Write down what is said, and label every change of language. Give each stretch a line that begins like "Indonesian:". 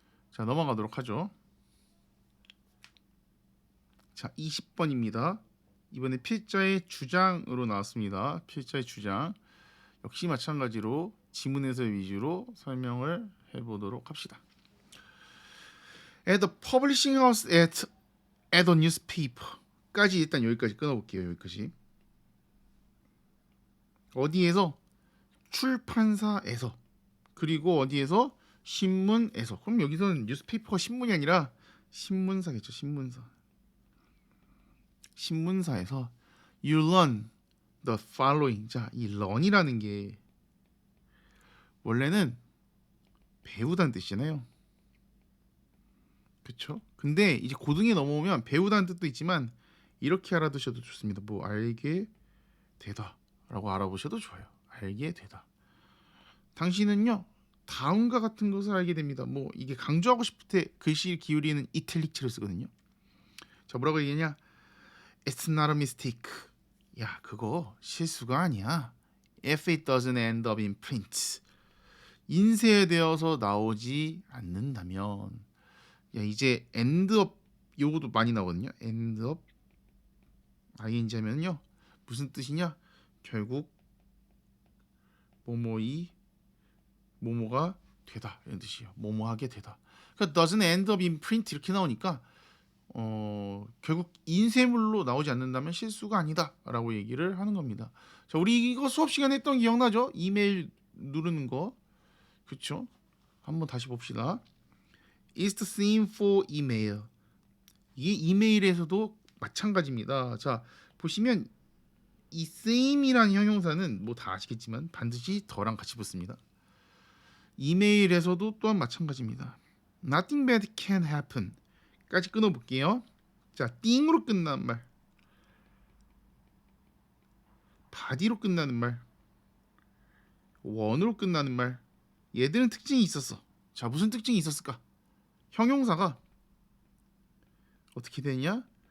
Korean: 자, 넘어가도록 하죠. 자, 20번입니다. 이번에 필자의 주장으로 나왔습니다. 필자의 주장. 역시 마찬가지로 지문에서 위주로 설명을 해보도록 합시다.
English: At the publishing house at a newspaper까지
Korean: 일단 여기까지 끊어볼게요. 여기까지. 어디에서? 출판사에서. 그리고 어디에서? 신문에서. 그럼 여기서는 뉴스페이퍼가 신문이 아니라 신문사겠죠. 신문사. 신문사에서
English: you learn the following.
Korean: 자, 이 learn이라는 게 원래는 배우다는 뜻이잖아요. 그렇죠? 근데 이제 고등에 넘어오면 배우다는 뜻도 있지만 이렇게 알아두셔도 좋습니다. 뭐 알게 되다라고 알아보셔도 좋아요. 알게 되다. 당신은요 다음과 같은 것을 알게 됩니다. 뭐 이게 강조하고 싶을 때 글씨 기울이는 이탈릭체를 쓰거든요. 자, 뭐라고 얘기하냐?
English: It's not a mistake.
Korean: 야, 그거 실수가 아니야.
English: If it doesn't end up in print.
Korean: 인쇄되어서 나오지 않는다면. 야, 이제 end up 요거도 많이 나오거든요. end up ing 하면요 무슨 뜻이냐? 결국 뭐뭐이 뭐뭐가 되다 이런 뜻이에요. 뭐뭐하게 되다. 그러니까
English: doesn't end up in print
Korean: 이렇게 나오니까 결국 인쇄물로 나오지 않는다면 실수가 아니다라고 얘기를 하는 겁니다. 자, 우리 이거 수업 시간에 했던 기억나죠? 이메일 누르는 거, 그렇죠? 한번 다시 봅시다.
English: It's the same for email.
Korean: 이게 이메일에서도 마찬가지입니다. 자, 보시면 이 same이라는 형용사는 뭐 다 아시겠지만 반드시 더랑 같이 붙습니다. 이메일에서도 또한 마찬가지입니다.
English: Nothing bad can happen
Korean: 까지 끊어볼게요. 자, 띵으로 끝나는 말, 바디로 끝나는 말, 원으로 끝나는 말, 얘들은 특징이 있었어. 자, 무슨 특징이 있었을까? 형용사가 어떻게 되냐?